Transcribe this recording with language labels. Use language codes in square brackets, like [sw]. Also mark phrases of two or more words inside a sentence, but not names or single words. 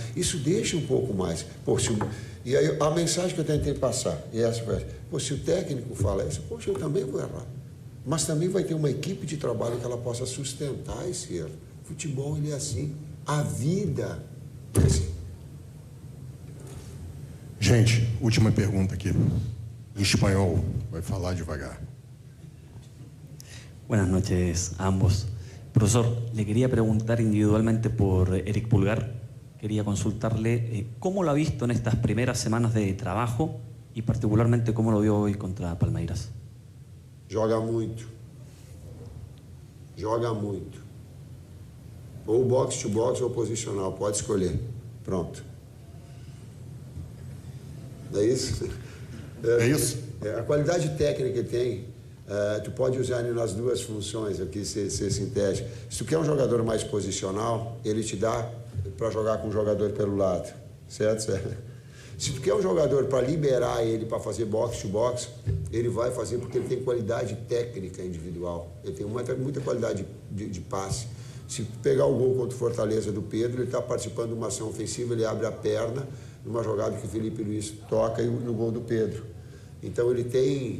[pt] Isso deixa um pouco mais. E aí a mensagem que eu tentei passar, e essa foi: se o técnico fala isso, poxa, eu também vou errar. Mas também vai ter uma equipe de trabalho que ela possa sustentar esse erro. Futebol, ele é assim. A vida é assim. Gente, última pergunta aqui. Em espanhol, vai falar devagar. [es] Buenas noches a ambos. Profesor, le quería preguntar individualmente por Eric Pulgar. Quería consultarle cómo lo ha visto en estas primeras semanas de trabajo y particularmente cómo lo vio hoy contra Palmeiras. [pt] Joga muito. Joga muito. Ou [en] box to box [pt] ou posicional, pode escolher. Pronto. É isso? É isso? A qualidade técnica que tem, tu pode usar nas duas funções aqui, ser sintético. Se tu quer um jogador mais posicional, ele te dá para jogar com um jogador pelo lado, certo? Se tu quer um jogador para liberar ele para fazer [en] box to box, [pt] ele vai fazer porque ele tem qualidade técnica individual. Ele tem muita qualidade de passe. Se pegar o gol contra o Fortaleza do Pedro, ele está participando de uma ação ofensiva, ele abre a perna, numa jogada que o Felipe Luiz toca e no gol do Pedro. Então ele tem...